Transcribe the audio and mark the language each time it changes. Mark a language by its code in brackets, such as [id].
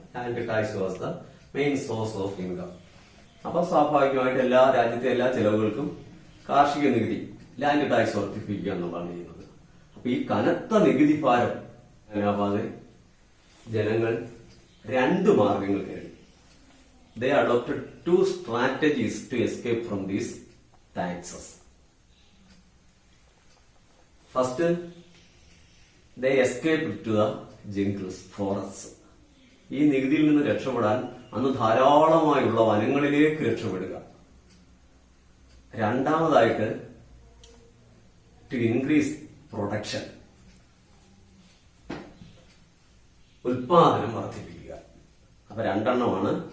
[en] Land tax was the main source of income. [ml] അപ്പൊ സ്വാഭാവികമായിട്ട് രാജ്യത്തെ എല്ലാ ചെലവുകൾക്കും കാർഷിക നികുതി, ലാൻഡ് ടാക്സ് വർദ്ധിപ്പിക്കുക എന്നുള്ളതാണ് ചെയ്യുന്നത്. അപ്പൊ ഈ കനത്ത നികുതി ഭാരം ആവാതെ ജനങ്ങൾ രണ്ട് മാർഗങ്ങൾ തേടി. [en] They adopted two strategies to escape from these taxes. First, they escaped to the jungles, forests. [ml] ഈ നികുതിയിൽ നിന്ന് രക്ഷപ്പെടാൻ അന്ന് ധാരാളമായുള്ള വനങ്ങളിലേക്ക് രക്ഷപ്പെടുക. രണ്ടാമതായിട്ട് [en] to increase production, [ml] ഉൽപാദനം വർദ്ധിപ്പിക്കുക. അപ്പൊ രണ്ടെണ്ണമാണ്.